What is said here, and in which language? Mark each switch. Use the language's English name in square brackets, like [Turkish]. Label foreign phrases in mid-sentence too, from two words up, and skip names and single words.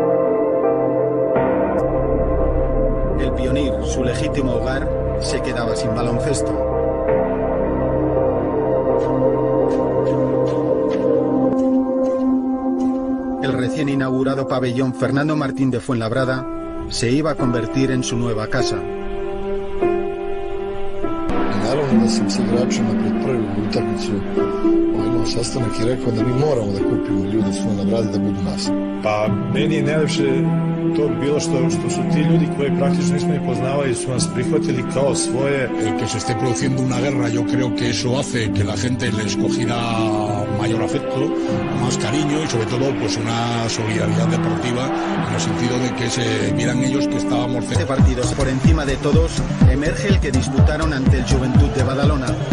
[Spanish] El Pionir, su legítimo hogar, se quedaba sin baloncesto. El recién inaugurado pabellón Fernando Martín de Fuenlabrada se iba a convertir en su nueva casa. [Serbian] Naravno da sam s igračima pred prvu utakmicu imao sastanak i rekao da mi moramo da kupimo ljude svoje na bradi da budu nas. Pa meni je najlepše to bilo što su ti ljudi koji praktično nismo ni poznavali su nas prihvatili kao svoje. [Spanish] El que se esté produciendo una guerra, yo creo que eso hace que la gente les cogiera mayor afecto, más cariño y sobre todo pues una solidaridad deportiva en el sentido de que se vieran ellos que estábamos Este partido, por encima de todos, emerge el que disputaron ante el Juventud de Badalona.